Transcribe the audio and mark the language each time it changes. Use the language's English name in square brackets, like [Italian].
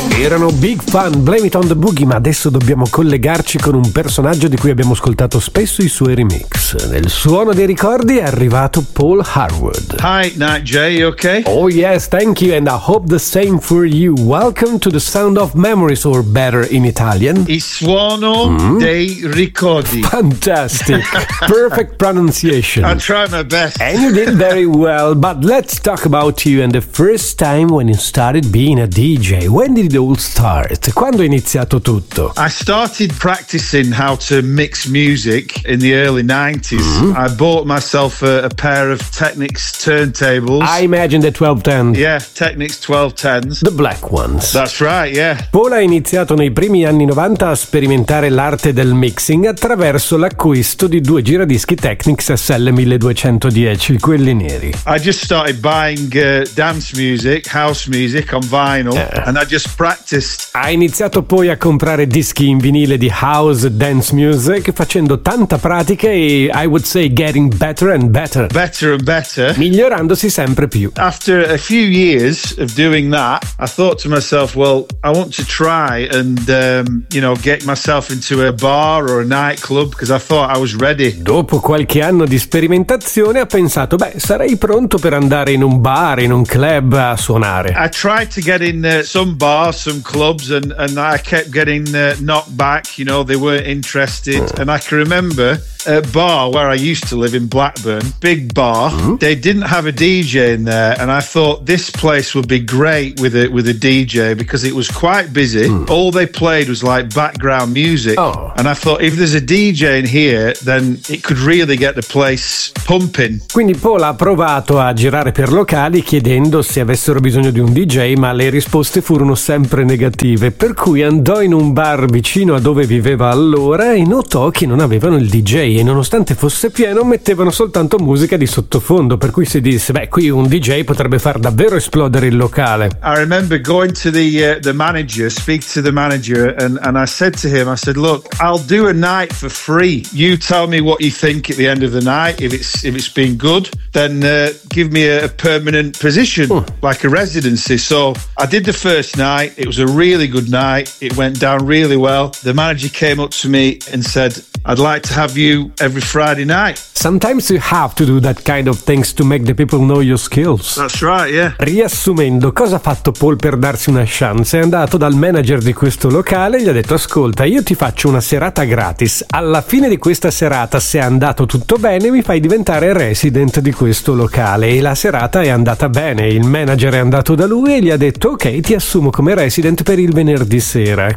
[Italian] Erano big fan, Blame It on the Boogie, ma adesso dobbiamo collegarci con un personaggio di cui abbiamo ascoltato spesso i suoi remix. Nel suono dei ricordi è arrivato Paul Harwood. [English] Hi, Night Jay, you okay? Oh yes, thank you, and I hope the same for you. Welcome to the Sound of Memories, or better in Italian. [Italian] Il suono dei ricordi. [English] Fantastic, perfect pronunciation. I'll try my best. And you did very well, but let's talk about you and the first time when you started being a DJ. When did it all start? [Italian] Quando è iniziato tutto? [English] I started practicing how to mix music in the early 90s. Mm-hmm. I bought myself a pair of Technics turntables. I imagine the 1210. Yeah, Technics 1210s. The black ones. That's right, yeah. [Italian] Paul ha iniziato nei primi anni 90 a sperimentare l'arte del mixing attraverso l'acquisto di due giradischi Technics SL1210, quelli neri. [English] I just started buying dance music, house music on vinyl. And I just practiced. [Italian] Ha iniziato poi a comprare dischi in vinile di house dance music, facendo tanta pratica e, [English] I would say, getting better and better. Better and better. [Italian] Migliorandosi sempre più. [English] After a few years of doing that, I thought to myself, well, I want to try and, you know, get myself into a bar or a nightclub, because I thought I was ready. Dopo qualche anno di sperimentazione, ha pensato, beh, sarei pronto per andare in un bar, in un club a suonare. I tried to get in some bars, some clubs, and I kept getting knocked back, you know, they weren't interested. And I can remember a bar where I used to live in Blackburn, big bar. They didn't have a DJ in there, and I thought this place would be great with a DJ, because it was quite busy. All they played was like background music. And I thought, if there's a DJ in here, then it could really get the place pumping. [Italian] Quindi Paul ha provato a girare per locali chiedendo se avessero bisogno di un DJ, ma le risposte furono sempre negative, per cui andò in un bar vicino a dove viveva allora e notò che non avevano il DJ, e nonostante fosse pieno mettevano soltanto musica di sottofondo, per cui si disse, beh, qui un DJ potrebbe far davvero esplodere il locale. [English] I remember going to the manager and I said to him, I said, look, I'll do a night for free, you tell me what you think at the end of the night, if it's been good, then give me a permanent position, like a residency. So I did the first night, it was a really good night, it went down really well. The manager came up to me and said, I'd like to have you every Friday night. Sometimes you have to do that kind of things to make the people know your skills. That's right, yeah. [Italian] Riassumendo, cosa ha fatto Paul per darsi una chance? È andato dal manager di questo locale e gli ha detto, ascolta, io ti faccio una serata gratis. Alla fine di questa serata, se è andato tutto bene, mi fai diventare resident di questo locale. E la serata è andata bene. Il manager è andato da lui e gli ha detto, ok, ti assumo come resident per il venerdì sera.